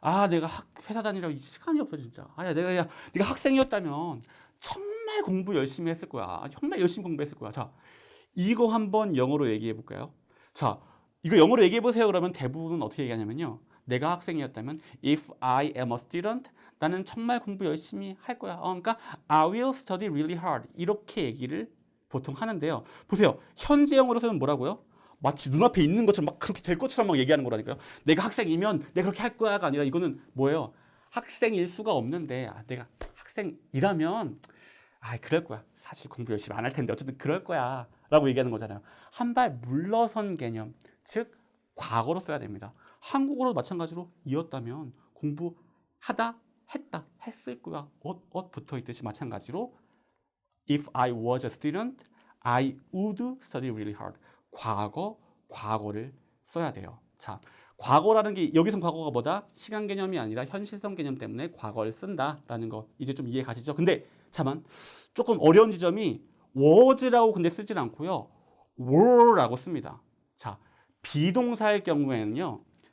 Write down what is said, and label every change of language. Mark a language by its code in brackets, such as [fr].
[ko] 내가 회사 다니라고 시간이 없어 진짜. 네가 학생이었다면 정말 공부 열심히 했을 거야. 정말 열심히 공부했을 거야. 자, 이거 한번 영어로 얘기해 볼까요? 자, 이거 영어로 얘기해 보세요. 그러면 대부분 어떻게 얘기하냐면요. 내가 학생이었다면 [en] if I am a student, [ko] 나는 정말 공부 열심히 할 거야. [en] 그러니까 I will study really hard. [ko] 이렇게 얘기를 보통 하는데요. 보세요. 현재형으로서는 뭐라고요? 마치 눈앞에 있는 것처럼 막 그렇게 될 것처럼 막 얘기하는 거라니까요. 내가 학생이면 내가 그렇게 할 거야가 아니라 이거는 뭐예요? 학생일 수가 없는데 내가 학생이라면 그럴 거야. 사실 공부 열심히 안 할 텐데 어쨌든 그럴 거야 라고 얘기하는 거잖아요. 한 발 물러선 개념, 즉 과거로 써야 됩니다. 한국어로 마찬가지로 이었다면 공부하다, 했다, 했을 거야. 붙어 있듯이 마찬가지로 [en] If I was a student, I would study really hard. [ko] 과거를 써야 돼요. 자, 과거라는 게 여기서 과거가 뭐다? 시간 개념이 아니라 현실성 개념 때문에 과거를 쓴다라는 거 이제 좀 이해 가시죠? 근데 자만 조금 어려운 지점이 was라고 근데 쓰질 않고요. were라고 씁니다. 자, 비동사일 경우에는요.